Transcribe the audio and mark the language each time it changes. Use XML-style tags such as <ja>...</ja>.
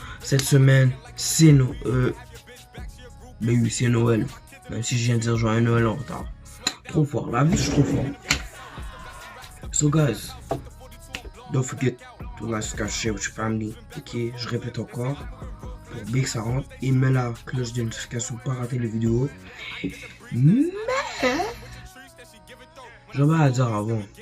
<fr>Cette semaine, c'est Noël. Mais oui, c'est Noël. Même si je viens de dire Joyeux Noël en retard. Trop fort. La vie, je suis trop fort.</fr> <en>So, guys, don't forget to like, subscribe, share with your family.</en> <fr>Ok, je répète encore. Pour bien que ça rentre. Et mets la cloche de notification pour pas rater les vidéos. Mais, je vais à dire avant.</fr>